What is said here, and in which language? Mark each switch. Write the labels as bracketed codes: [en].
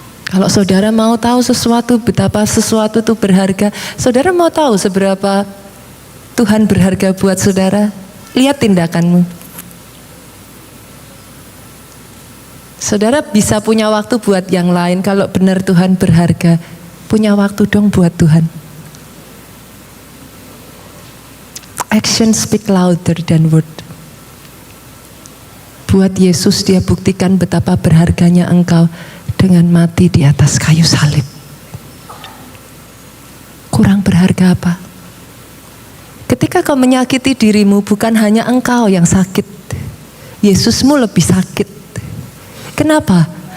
[id] Kalau saudara mau tahu sesuatu, betapa sesuatu itu berharga, saudara mau tahu seberapa Tuhan berharga buat saudara, lihat tindakanmu. Saudara bisa punya waktu buat yang lain. Kalau benar Tuhan berharga, punya waktu dong buat Tuhan. [en] Action speak louder than word. [id] Buat Yesus Dia buktikan betapa berharganya engkau dengan mati di atas kayu salib. Kurang berharga apa? Ketika kau menyakiti dirimu, bukan hanya engkau yang sakit, Yesusmu lebih sakit. Kenapa?